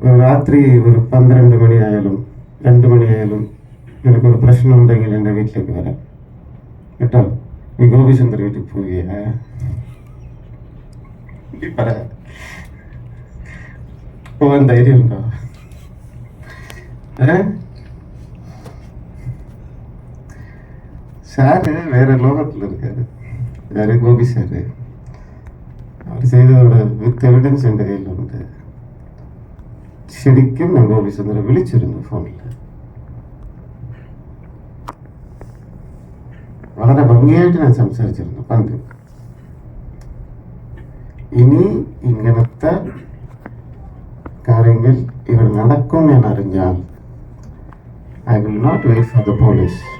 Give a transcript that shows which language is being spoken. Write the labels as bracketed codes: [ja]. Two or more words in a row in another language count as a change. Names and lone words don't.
[ml] രാത്രി ഒരു 12 മണിയായാലും 2 മണിയായാലും നിനക്കൊരു പ്രശ്നം ഉണ്ടെങ്കിൽ എൻ്റെ വീട്ടിലേക്ക് വരാം കേട്ടോ. നീ ഗോപിചന്ദ്ര വീട്ടിൽ പോവുകയാ പറ, പോവാൻ ധൈര്യമുണ്ടോ? [ta] சாரு வேற லோகத்தில் இருக்காரு. யாரு? கோபி சாரு. அவர் செய்ததோட [en] with evidence [ta] என்ற கையில் உண்டு. [ml] ശരിക്കും ഞാൻ ഗോപിചന്ദ്രനെ വിളിച്ചിരുന്നു ഫോണിൽ. വളരെ ഭംഗിയായിട്ട് ഞാൻ സംസാരിച്ചിരുന്നു പണ്ട്. ഇനി ഇങ്ങനത്തെ കാര്യങ്ങൾ ഇവിടെ നടക്കും ഞാൻ അറിഞ്ഞാൽ [en] I will not wait for the police.